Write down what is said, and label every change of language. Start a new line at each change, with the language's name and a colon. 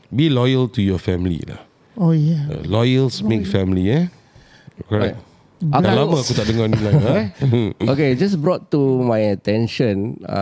English: Be loyal to your family lah. Oh yeah. Loyals make family Correct.
Malay: Dah lama aku tak dengar ni lah.
English: Okay, just brought to my attention.